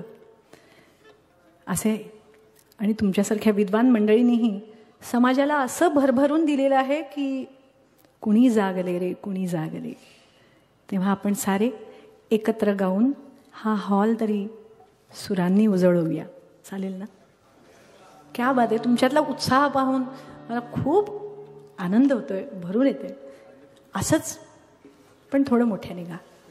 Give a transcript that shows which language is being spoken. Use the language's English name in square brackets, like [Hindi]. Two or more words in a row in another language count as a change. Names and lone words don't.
[Marathi] असे आणि तुमच्यासारख्या विद्वान मंडळींनीही समाजाला असं भरभरून दिलेलं आहे की कुणी जागले रे कुणी जागले. तेव्हा आपण सारे एकत्र गाऊन हा हॉल तरी सुरांनी उजळवूया, चालेल ना? [Hindi] क्या बात [Marathi] आहे. तुमच्यातला उत्साह पाहून मला खूप आनंद होतोय, भरून येते. असंच पण थोडं मोठ्याने गा.